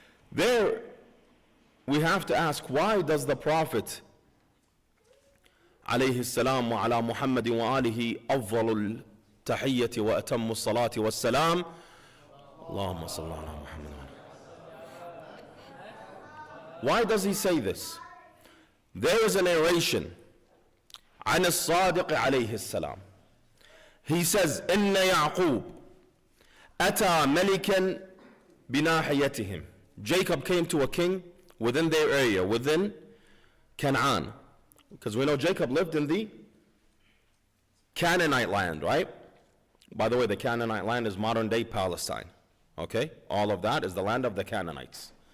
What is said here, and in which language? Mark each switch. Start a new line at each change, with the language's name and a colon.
English: There, we have to ask, why does the Prophet
Arabic: عليه السلام وعلى محمد وآله أفضل التحية وأتم الصلاة والسلام اللهم صل على محمد.
English: Why does he say this? There is a narration
Arabic: عن الصادق عليه السلام.
English: He says,
Arabic: إن يعقوب أتى ملكا بناحيتهم.
English: Jacob came to a king within their area, within Canaan. Because we know Jacob lived in the Canaanite land, right? By the way, the Canaanite land is modern day Palestine. Okay? All of that is the land of the Canaanites.